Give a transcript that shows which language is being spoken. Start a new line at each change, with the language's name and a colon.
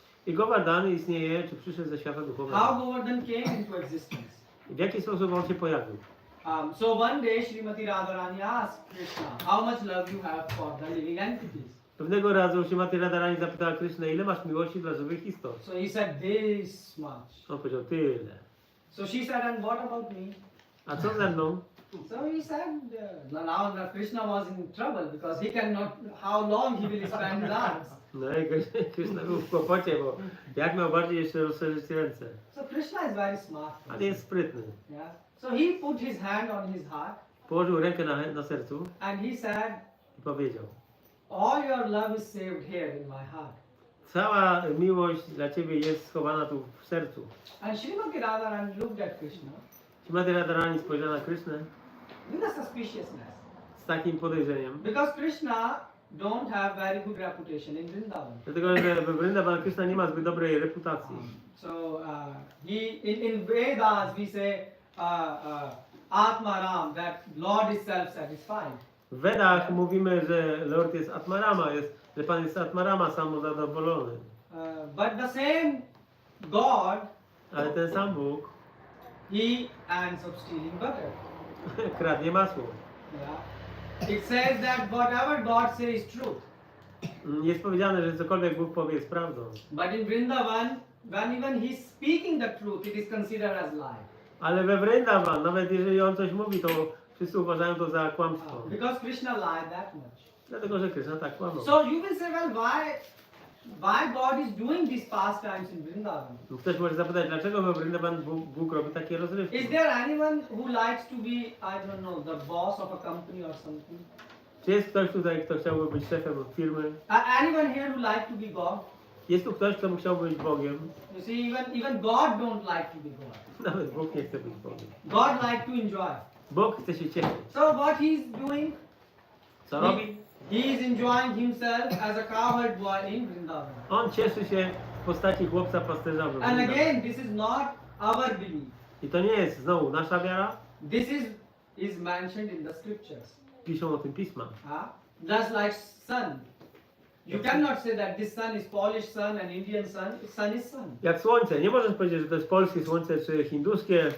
Polish: I Govardhana istnieje, czy przyszedł ze świata
English: How
Polish: duchowego.
English: Govardhan came into existence?
Polish: W jaki sposób on się pojawił?
English: So one day Srimati Radharani asked Krishna, "How much love you have for the living entities?"
Polish: Pewnego razu Śrimati Radharani zapytała Krysznę, ile masz miłości dla żywych istot?
English: So he said, "This much."
Polish: On powiedział, tyle.
English: So she said, "And what about me?"
Polish: A co ze mną?
English: So he said, now Krishna was in trouble because he cannot, how long he will spend his arms.
Polish: No i Krishna był w kłopocie, bo jak miał bardziej jeszcze rozszerzyć ręce.
English: So Krishna is very smart.
Polish: Ale jest sprytny.
English: Yeah. So he put his hand on his heart
Polish: Położył rękę na sercu
English: and he said,
Polish: i powiedział:
English: all your love is saved here in my heart.
Polish: cała miłość dla Ciebie jest schowana tu w sercu.
English: And Srimati Radharani looked at Krishna
Polish: Śrimati Radharani spojrzała na Krishnę
English: with a suspiciousness.
Polish: z takim podejrzeniem.
English: Because Krishna don't have very good reputation in Vrindavan.
Polish: Dlatego, że we Vrindavan Krishna nie ma zbyt dobrej reputacji.
English: So in Vedas we say Atma Ram, that Lord is self-satisfied.
Polish: W Vedach mówimy, że Lord jest Atmarama, że Pan jest Atmarama, samozadowolony.
English: But the same God,
Polish: Ale ten sam Bóg
English: he ends up stealing butter.
Polish: kradnie masło.
English: Yeah. It says that whatever God says is truth.
Polish: Jest powiedziane, że cokolwiek Bóg powie jest prawdą.
English: But in Vrindavan, when even he's speaking the truth, it is considered as lie.
Polish: Ale we Vrindavan, nawet jeżeli on coś mówi, to wszyscy uważają to za kłamstwo.
English: Because Krishna lied that much.
Polish: Dlatego, że Krishna tak kłamał.
English: So you will say, well, why God is doing these pastimes in Vrindavan?
Polish: Ktoś może zapytać, dlaczego we Vrindavan Bóg robi takie
English: Is
Polish: rozrywki?
English: there anyone who likes to be, I don't know, the boss of a company or something?
Polish: Czy jest ktoś tutaj, kto chciałby być szefem firmy?
English: Anyone here who like to be God?
Polish: Jest tu ktoś, kto chciał być Bogiem?
English: You see, even God don't like to be God.
Polish: Nawet Bóg nie chce być Bogiem.
English: God like to enjoy.
Polish: Bóg chce się cieszyć.
English: So what he's doing?
Polish: Co robi?
English: He is enjoying himself as a cowherd boy in Vrindavan.
Polish: On cieszy się w postaci chłopca pasterza w
English: And
Polish: Vrindavan.
English: again, this is not our belief.
Polish: I to nie jest znowu nasza wiara,
English: This is mentioned in the scriptures.
Polish: piszą o tym pisma.
English: Just like sun. You cannot say that this sun is Polish sun and Indian sun. Sun is sun.
Polish: Jak słońce. Nie możesz powiedzieć, że to jest polskie słońce czy hinduskie.